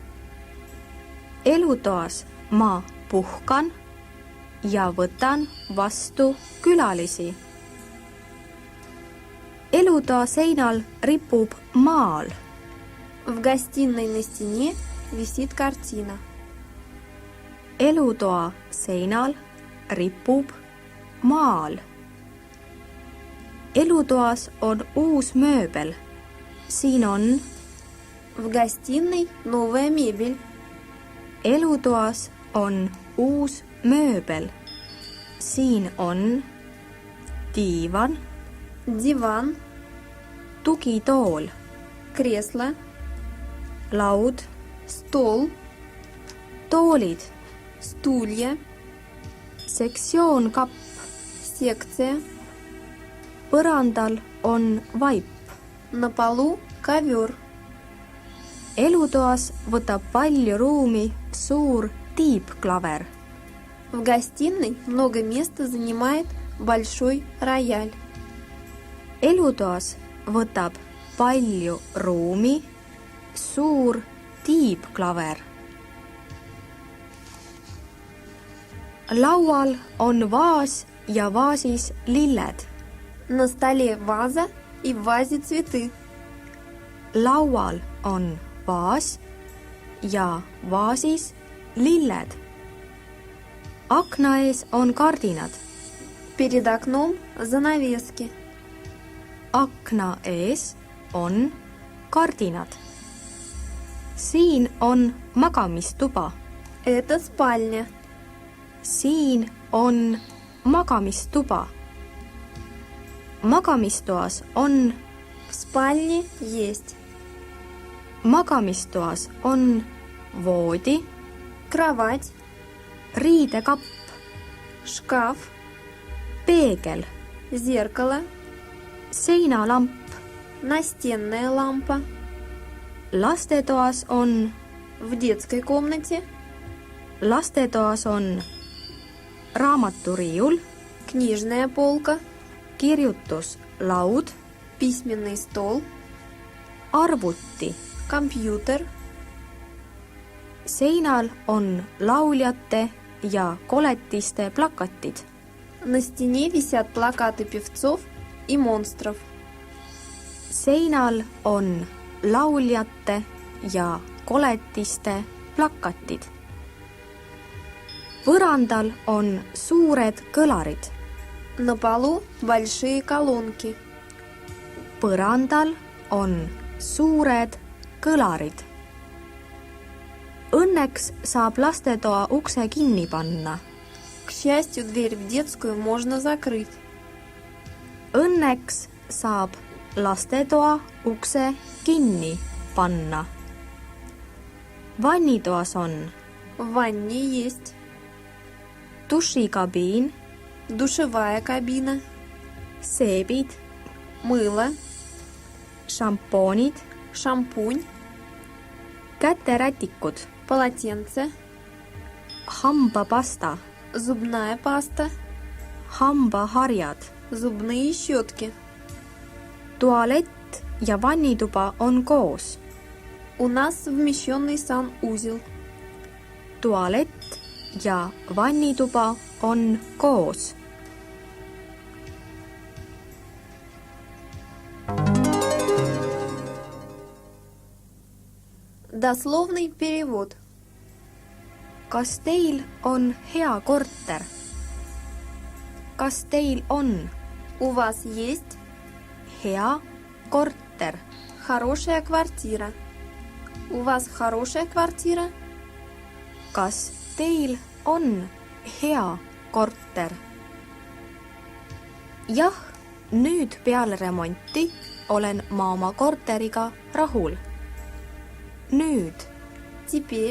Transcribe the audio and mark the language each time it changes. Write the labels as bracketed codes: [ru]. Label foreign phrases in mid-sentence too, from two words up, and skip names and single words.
[et] Elutoas ma puhkan ja võtan vastu külalisi. Elutoa seinal ripub maal. [ru] В гостиной на стене висит картина. [et] Elutoa seinal ripub maal. Elutoas on uus mööbel. Siin on [ru] В гостиной новая мебель. [et] elutoas on uus mööbel. Siin on diivan, [ru] Диван, [et] tugitool, [ru] кресло, [et] laud, [ru] стол, [et] toolid, [ru] стулья, [et] sektsioonkapp, [ru] секция. [et] põrandal on vaip. [ru] На полу ковер. [et] Elutoas võtab palju ruumi suur tiibklaver. [ru] В гостиной много места занимает большой рояль. [et] Elutoas võtab palju ruumi suur tiibklaver. Laual on vaas ja vaasis lilled. [ru] На столе ваза и в вазе цветы. [et] Laual on vaas ja vaasis lilled. Akna ees on kardinad. [ru] Перед окном занавески. [et] Akna ees on kardinad. Siin on magamistuba. [ru] Это спальня. [et] Siin on magamistuba. Magamistoas on [ru] В спальне есть [et] magamistoas on voodi, [ru] кровать, [et] riidekapp, [ru] шкаф, [et] peegel, [ru] зеркало, [et] seinalamp. [ru] настенная лампа. [et] Lastetoas on Lastetoas on raamaturiiul, [ru] книжная полка, [et] kirjutuslaud, [ru] письменный стол, [et] arvuti. [ru] компьютер, [et] Seinal on lauljate ja koletiste plakatid. [ru] На стене висят плакаты певцов и монстров. [et] Seinal on lauljate ja koletiste plakatid. Põrandal on suured kõlarid. [ru] На полу большие колонки. [et] Põrandal on suured kõlarid. Õnneks saab lastetoa ukse kinni panna. [ru] К счастью, дверь в детскую можно закрыть. [et] Õnneks saab lastetoa ukse kinni panna. Vannitoas on [ru] В ванне есть [et] dušikabiin, [ru] душевая кабина, [et] seebid, [ru] мыло, [et] šampoonid, [ru] шампунь, [et] käterätikud, [ru] полотенце, [et] hambapasta, [ru] зубная паста, [et] hambaharjad. [ru] зубные щетки. [et] Tualett ja vannituba on koos. [ru] У нас вмещенный санузел. [et] Tualett ja vannituba on koos. [ru] Дословный перевод. [et] Kas teil on hea korter? Kas teil on [ru] У вас есть [et] hea korter? [ru] хорошая квартира. У вас хорошая квартира? [et] Kas teil on hea korter? Jah, nüüd peale remonti olen ma oma korteriga rahul. Nüüd [ru] Теперь,